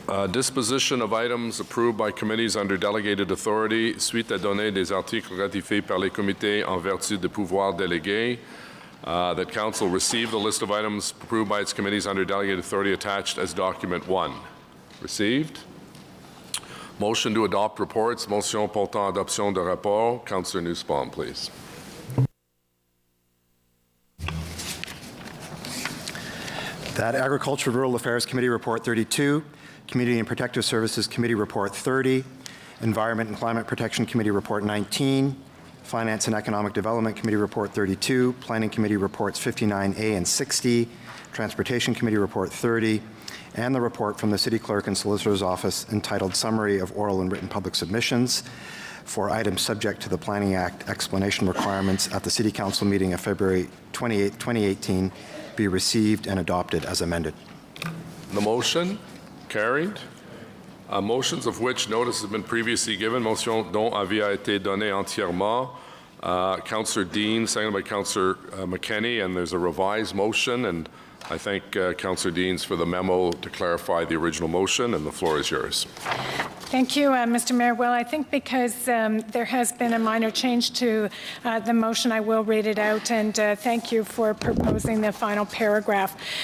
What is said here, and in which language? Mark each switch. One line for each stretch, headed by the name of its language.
English: Disposition of items approved by committees under delegated authority
French: suite à donner des articles ratifiés par les comités en vertu de pouvoirs délégués.
English: That Council received the list of items approved by its committees under delegated authority attached as document 1. Received. Motion to adopt reports.
French: Motion portant adoption de rapport.
English: Councillor Nussbaum, please. That Agriculture Rural Affairs Committee Report 32, Community and Protective Services Committee Report 30, Environment and Climate Protection Committee Report 19, Finance and Economic Development Committee Report 32, Planning Committee Reports 59A and 60, Transportation Committee Report 30, and the report from the City Clerk and Solicitor's Office entitled Summary of Oral and Written Public Submissions for items subject to the Planning Act explanation requirements at the City Council meeting of February 28, 2018 be received and adopted as amended. The motion carried. Motions of which notice has been previously given.
French: Motion dont avis a été donné entièrement.
English: Councillor Dean, seconded by Councillor McKenney, and there's a revised motion, and I thank Councillor Deans for the memo to clarify the original motion, and the floor is yours. Thank you, Mr. Mayor. Well, I think because there has been a minor change to the motion, I will read it out, and thank you for proposing the final paragraph.